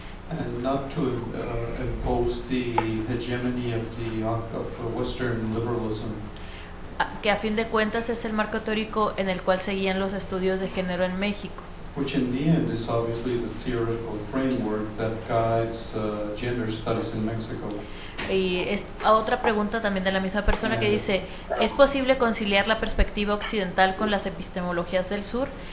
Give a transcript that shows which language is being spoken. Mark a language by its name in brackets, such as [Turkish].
[English] and not to impose the hegemony of Western liberalism, [Spanish] que a fin de cuentas es el marco teórico en el cual se guían los estudios de género en México. [English] which in the end is obviously the theoretical framework that guides gender studies in Mexico. [Spanish] Y otra pregunta también de la misma persona que dice, ¿es posible conciliar la perspectiva occidental con las epistemologías del sur?